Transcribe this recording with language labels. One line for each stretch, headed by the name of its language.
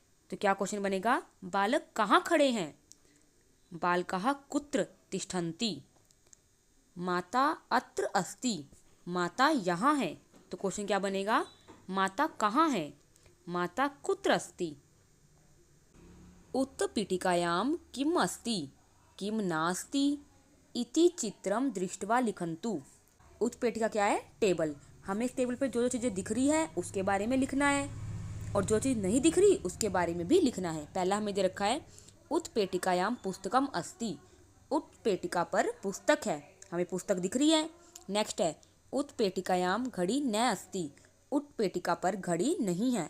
Hindi: तो क्या क्वेश्चन बनेगा, बालक कहाँ खड़े हैं,
Sanskrit: बालकाः कुत्र तिष्ठन्ति। माता अत्र अस्ति,
Hindi: माता यहाँ है। तो क्वेश्चन क्या बनेगा, माता कहाँ है,
Sanskrit: माता कुत्र अस्ति। उत्पीठिकायां किम् अस्ति किम् नास्ति इति चित्रं दृष्ट्वा लिखन्तु।
Hindi: उत्पीठिका क्या है, टेबल। हमें इस टेबल पे जो जो चीज़ें दिख रही है उसके बारे में लिखना है, और जो चीज़ नहीं दिख रही उसके बारे में भी लिखना है। पहला हमें दे रखा है
Sanskrit: उत्पीठिकायां पुस्तकम अस्ति,
Hindi: उत्पीठिका पर पुस्तक है, हमें पुस्तक दिख रही है। नेक्स्ट है
Sanskrit: उत्पीठिकायां घड़ी न अस्ति,
Hindi: उत्पीठिका पर घड़ी नहीं है।